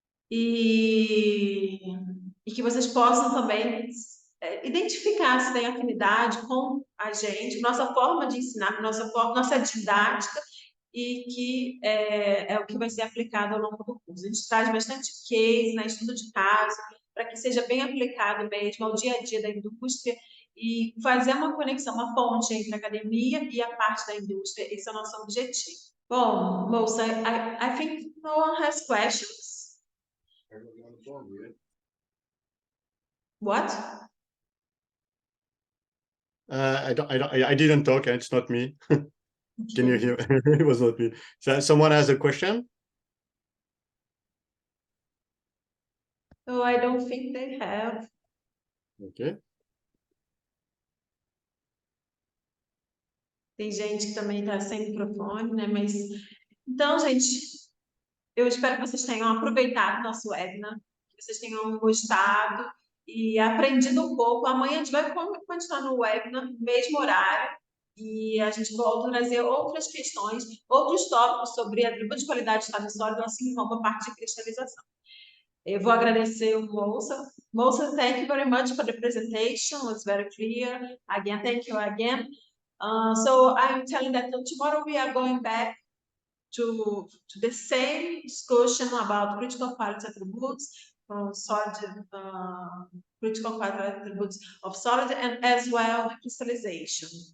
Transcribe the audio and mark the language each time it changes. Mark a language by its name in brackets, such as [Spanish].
[Portuguese] E que vocês possam também identificar se tem afinidade com a gente, nossa forma de ensinar, nossa didática, e que é o que vai ser aplicado ao longo do curso. A gente traz bastante case, né, estudo de caso, para que seja bem aplicado mesmo ao dia a dia da indústria e fazer uma conexão, uma ponte entre a academia e a parte da indústria. Esse é o nosso objetivo. [English] Bom, Moussa, I think no one has questions. What? I didn't talk. It's not me. Can you hear? It was not me. So someone has a question? No, I don't think they have. Okay. [Portuguese] Tem gente que também está sem microfone, né? Mas então, gente, eu espero que vocês tenham aproveitado o nosso webinar, que vocês tenham gostado e aprendido um pouco. Amanhã a gente vai continuar no webinar, no mesmo horário, e a gente volta a trazer outras questões, outros tópicos sobre atributos de qualidade de estado sólido, assim como a parte de cristalização. Eu vou agradecer o Moussa. [English] Moussa, thank you very much for the presentation. It was very clear. Again, thank you again. So I'm telling that tomorrow we are going back to the same discussion about critical quality attributes from solid, critical quality attributes of solid, and as well the crystallization.